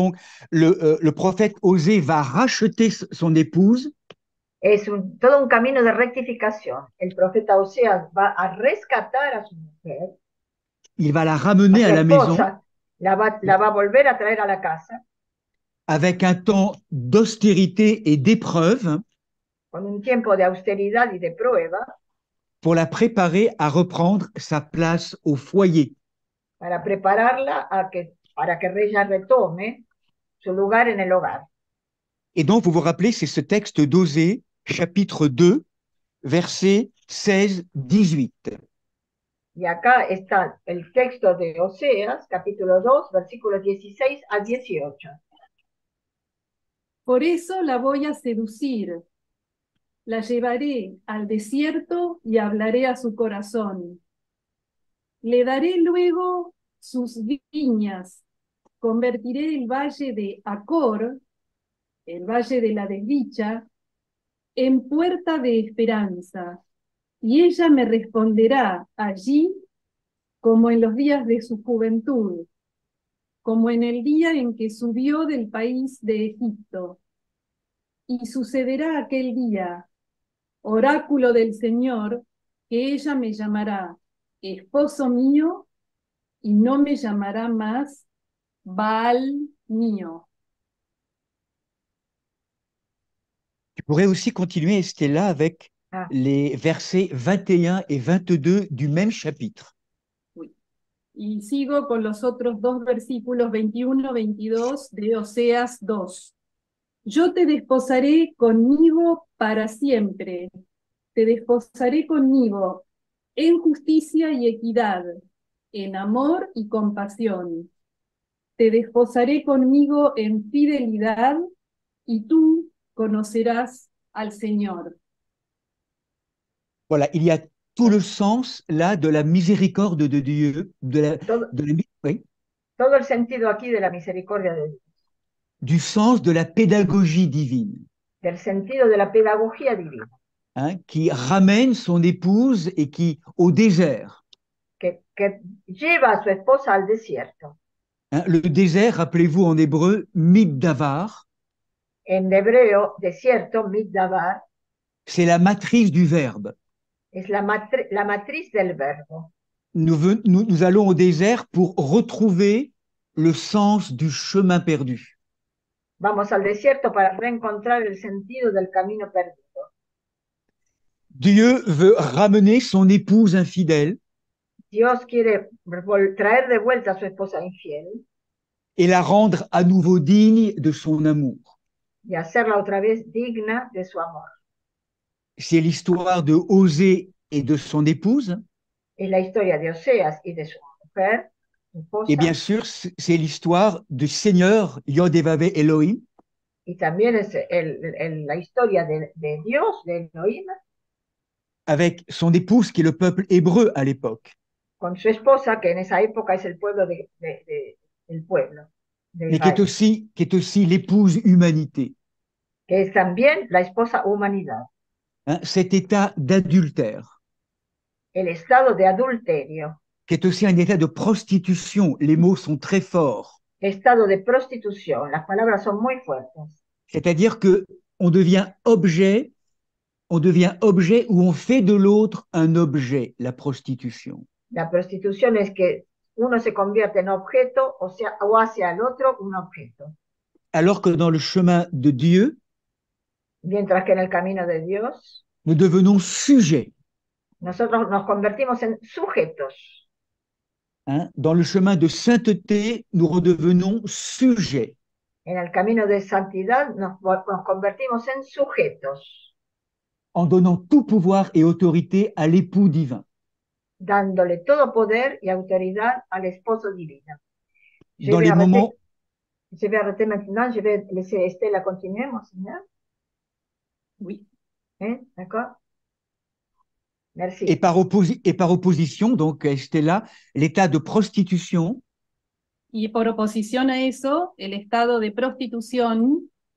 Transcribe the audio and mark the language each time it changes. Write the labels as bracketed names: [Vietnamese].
[French] Donc, le prophète Osée va racheter son épouse. [Spanish] Es todo un camino de rectificación. El profeta Oseas va a rescatar a su mujer. [French] Il va la ramener à la maison. [Spanish] La va a volver a traer a la casa. [French] Avec un temps d'austérité et d'épreuve. [Spanish] Con un tiempo de austeridad y de prueba. [French] Pour la préparer à reprendre sa place au foyer. [Spanish] Para prepararla para que ella retome su lugar en el hogar. [French] Et donc, vous vous rappelez, c'est ce texte d'Osée, chapitre 2, versets 16-18. [Spanish] Y acá está el texto de Oseas, capítulo 2, versículos 16 a 18. Por eso la voy a seducir. La llevaré al desierto y hablaré a su corazón. Le daré luego sus viñas. Convertiré el valle de Acor, el valle de la desdicha, en puerta de esperanza. Y ella me responderá allí como en los días de su juventud, como en el día en que subió del país de Egipto. Y sucederá aquel día, oráculo del Señor, que ella me llamará esposo mío y no me llamará más Baal mío. [French] Tu pourrais aussi continuer, Estella, avec les versets 21 et 22 du même chapitre. Oui. [Spanish] Y sigo con los otros dos versículos 21-22 de Oseas 2. Yo te desposaré conmigo para siempre. Te desposaré conmigo en justicia y equidad, en amor y compasión. Te desposaré conmigo en fidelidad y tú conocerás al Señor. [French] Voilà, il y a tout le sens là de la miséricorde de Dieu, oui, [Spanish] todo el sentido aquí de la misericordia de Dios. [French] Du sens de la pédagogie divine. [Spanish] Del sentido de la pedagogía divina. [French] Hein, qui ramène son épouse et qui au désert. [Spanish] Que lleva a su esposa al desierto. [French] Hein, le désert, rappelez-vous en hébreu, Middavar. [Spanish] En hebreo, desierto, Middavar. [French] C'est la matrice du verbe. [Spanish] Es la matriz del verbo. [French] Nous allons au désert pour retrouver le sens du chemin perdu. [Spanish] Vamos al desierto para reencontrar el sentido del camino perdido. [French] Dieu veut ramener son épouse infidèle. [Spanish] Dios quiere traer de vuelta a su esposa infiel. [French] Et la rendre à nouveau digne de son amour. [Spanish] Y hacerla otra vez digna de su amor. [French] C'est l'histoire de Osée et de son épouse. [Spanish] Es la historia de Oseas y de su mujer, su [French] Et bien [Spanish] esposa, [French] sûr, c'est l'histoire du Seigneur Yod-Heh-Vav-Heh Elohim [Spanish] y también es la historia de Dios, de Elohim, [French] avec son épouse qui est le peuple hébreu à l'époque, [Spanish] con su esposa, que en esa época es el pueblo del pueblo de [French] mais [Spanish] Israel, [French] qui est aussi l'épouse humanité. [Spanish] que es también la esposa humanidad, [French] Hein, cet état d'adultère, [Spanish] el estado de adulterio, [French] qui est aussi un état de prostitution. Les mots sont très forts. [Spanish] estado de prostitución. Las palabras son muy fuertes. [French] C'est-à-dire que on devient objet ou on fait de l'autre un objet, la prostitution. [Spanish] La prostitución es que uno se convierte en objeto, o hace al otro un objeto. [French] Alors que dans le chemin de Dieu, [Spanish] Mientras que en el camino de Dios, [French] nous devenons sujets. [Spanish] nosotros nos convertimos en sujetos. Hein. [French] Dans le chemin de sainteté, nous redevenons sujets. [Spanish] En el camino de santidad nos convertimos en sujetos, [French] En donnant tout pouvoir et autorité à l'époux divin. [Spanish] dándole todo poder y autoridad al esposo divino. [French] Dans les moments, Je vais arrêter maintenant, je vais laisser Estela continuer, monseigneur. Oui. D'accord? Merci. et par opposition, donc Estela, l'état de prostitution, [Spanish] Y por oposición a eso, el estado de prostitución